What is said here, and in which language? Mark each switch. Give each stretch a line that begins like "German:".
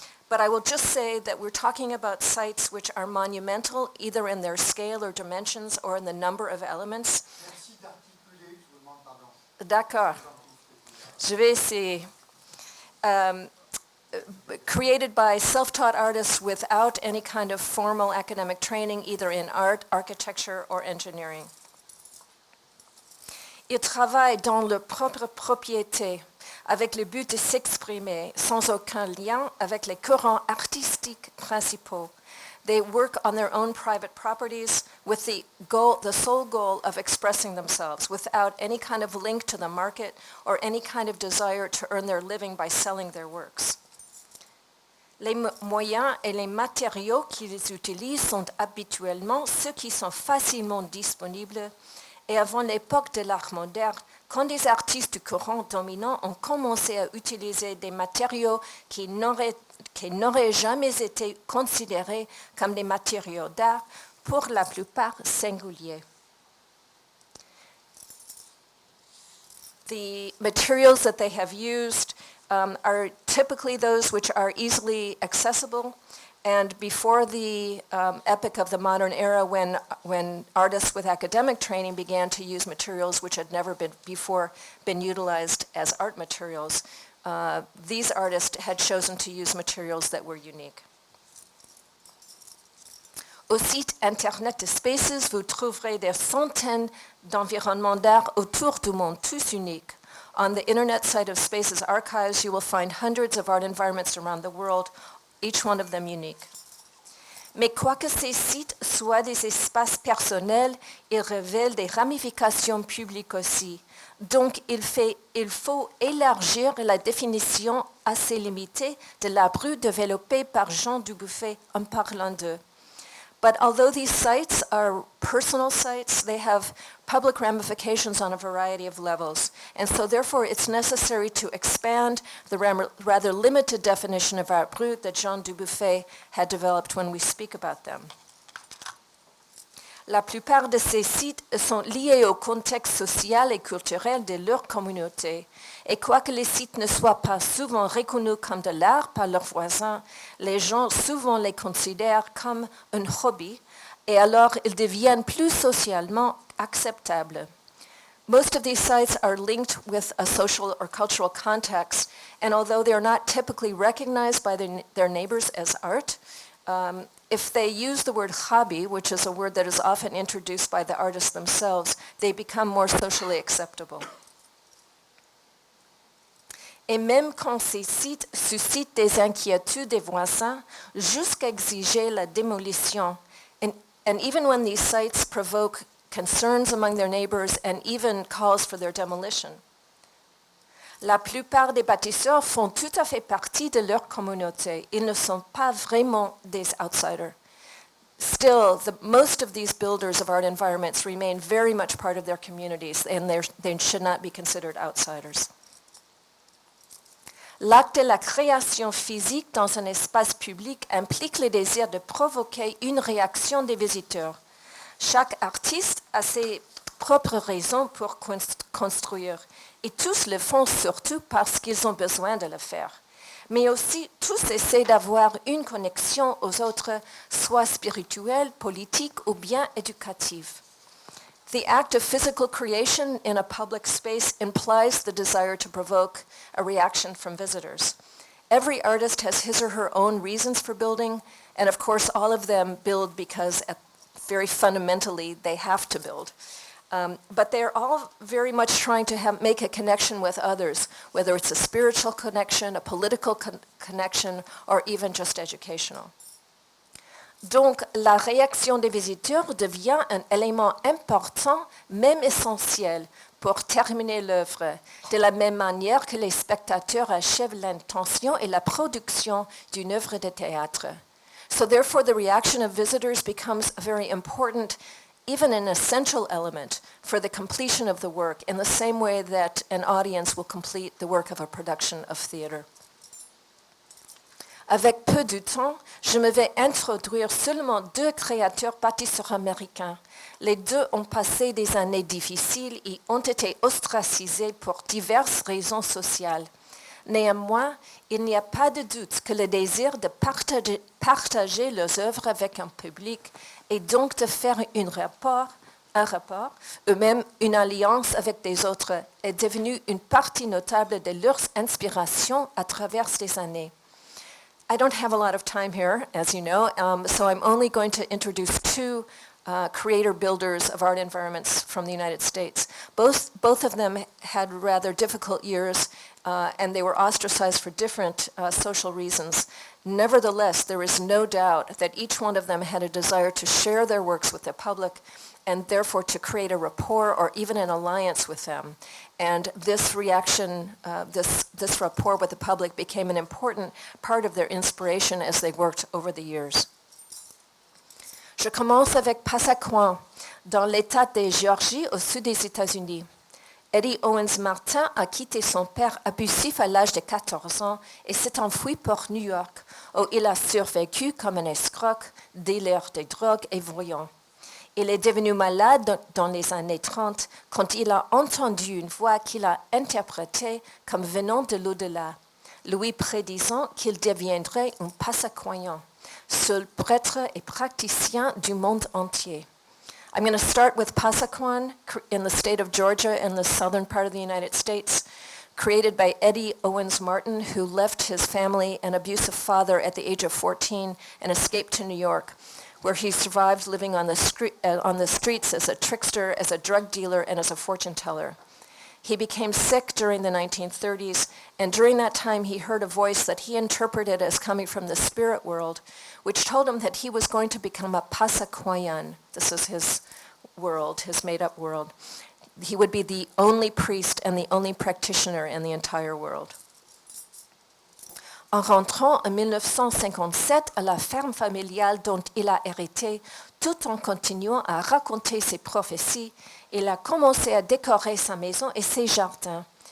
English: But I will just say that we're talking about sites which are monumental either in their scale or dimensions or in the number of elements.
French: Merci d'articuler, je vous demande pardon. D'accord. Je vais essayer.
English: Created by self-taught artists without any kind of formal academic training, either in art, architecture, or engineering.
French: Ils travaillent dans leur propre propriété, avec le but de s'exprimer, sans aucun lien avec les courants artistiques principaux.
English: They work on their own private properties with the sole goal of expressing themselves, without any kind of link to the market or any kind of desire to earn their living by selling their works.
French: Les moyens et les matériaux qu'ils utilisent sont habituellement ceux qui sont facilement disponibles et avant l'époque de l'art moderne, quand des artistes du courant dominant ont commencé à utiliser des matériaux qui n'auraient jamais été considérés comme des matériaux d'art, pour la plupart singuliers.
English: The materials that they have used are typically those which are easily accessible, and before the epoch of the modern era when artists with academic training began to use materials which had never before been utilized as art materials, these artists had chosen to use materials that were unique.
French: Au site internet de Spaces, vous trouverez des centaines d'environnements d'art autour du monde, tous uniques.
English: On the internet site of Spaces Archives, you will find hundreds of art environments around the world, each one of them unique.
French: Mais quoique ces sites soient des espaces personnels, ils révèlent des ramifications publiques aussi. Donc, il faut élargir la définition assez limitée de la rue développée par Jean Dubuffet en parlant d'eux.
English: But although these sites are personal sites, they have public ramifications on a variety of levels. And so therefore it's necessary to expand the rather limited definition of art brut that Jean Dubuffet had developed when we speak about them.
French: La plupart de ces sites sont liés au contexte social et culturel de leur communauté. Et quoique les sites ne soient pas souvent reconnus comme de l'art par leurs voisins, les gens souvent les considèrent comme un hobby et alors ils deviennent plus socialement acceptables.
English: Most of these sites are linked with a social or cultural context, and although they are not typically recognized by their neighbors as art, if they use the word hobby, which is a word that is often introduced by the artists themselves, they become more socially acceptable.
French: Et même quand ces sites suscitent des inquiétudes des voisins, jusqu'à exiger la démolition,
English: and even when these sites provoke concerns among their neighbors and even calls for their demolition,
French: la plupart des bâtisseurs font tout à fait partie de leur communauté. Ils ne sont pas vraiment des outsiders.
English: Still, most of these builders of art environments remain very much part of their communities, and they should not be considered outsiders.
French: L'acte de la création physique dans un espace public implique le désir de provoquer une réaction des visiteurs. Chaque artiste a ses propres raisons pour construire, et tous le font surtout parce qu'ils ont besoin de le faire. Mais aussi, tous essaient d'avoir une connexion aux autres, soit spirituelle, politique ou bien éducative.
English: The act of physical creation in a public space implies the desire to provoke a reaction from visitors. Every artist has his or her own reasons for building, and of course all of them build because very fundamentally they have to build. But they're all very much trying to make a connection with others, whether it's a spiritual connection, a political connection, or even just educational.
French: Donc, la réaction des visiteurs devient un élément important, même essentiel, pour terminer l'œuvre, de la même manière que les spectateurs achèvent l'intention et la production d'une œuvre de théâtre.
English: So therefore, the reaction of visitors becomes a very important, even an essential element for the completion of the work, in the same way that an audience will complete the work of a production of theater.
French: Avec peu de temps, je me vais introduire seulement 2 créateurs bâtisseurs américains. Les deux ont passé des années difficiles et ont été ostracisés pour diverses raisons sociales. Néanmoins, il n'y a pas de doute que le désir de partager leurs œuvres avec un public et donc de faire un rapport, eux-mêmes une alliance avec des autres, est devenu une partie notable de leurs inspirations à travers les années.
English: I don't have a lot of time here, as you know, so I'm only going to introduce 2 creator builders of art environments from the United States. Both of them had rather difficult years, and they were ostracized for different social reasons. Nevertheless, there is no doubt that each one of them had a desire to share their works with the public and therefore to create a rapport or even an alliance with them. And this reaction, this rapport with the public became an important part of their inspiration as they worked over the years.
French: Je commence avec Pasaquan, dans l'État de Géorgie au sud des États-Unis. Eddie Owens Martin a quitté son père abusif à l'âge de 14 ans et s'est enfui pour New York, où il a survécu comme un escroc, dealer de drogue et voyant. Il est devenu malade dans les années 30 quand il a entendu une voix qu'il a interprétée comme venant de l'au-delà, lui prédisant qu'il deviendrait un Pasaquan, seul prêtre et praticien du monde entier.
English: I'm going to start with Pasaquan in the state of Georgia in the southern part of the United States, created by Eddie Owens Martin, who left his family and abusive father at the age of 14 and escaped to New York, where he survived living on the streets as a trickster, as a drug dealer, and as a fortune teller. He became sick during the 1930s, and during that time he heard a voice that he interpreted as coming from the spirit world, which told him that he was going to become a Pasaquayan. This is his world, his made-up world. He would be the only priest and the only practitioner in the entire world.
French: En rentrant en 1957 à la ferme familiale dont il a hérité, tout en continuant à raconter ses prophéties, il a commencé à décorer sa maison et ses jardins.